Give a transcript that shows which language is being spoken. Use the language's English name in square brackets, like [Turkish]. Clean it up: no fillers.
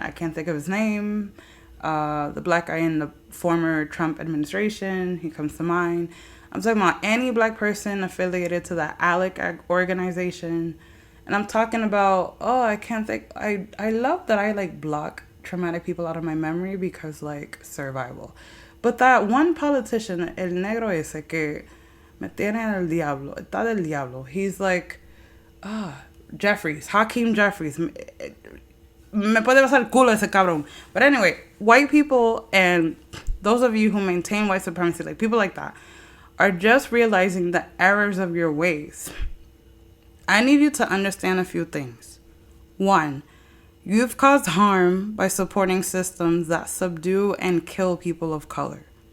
[English] I can't think of his name. The black guy in the former Trump administration. He comes to mind. I'm talking about any black person affiliated to the ALEC organization. And I'm talking about, I can't think. I love that I like block traumatic people out of my memory because like survival. But that one politician, [Spanish] el negro ese que me tiene el diablo, está del diablo. [English] He's like, Jeffries, Hakeem Jeffries. [Spanish] Me puede pasar el culo ese cabrón. [English] But anyway, white people and those of you who maintain white supremacy, like people like that, are just realizing the errors of your ways. I need you to understand a few things. One, you've caused harm by supporting systems that subdue and kill people of color.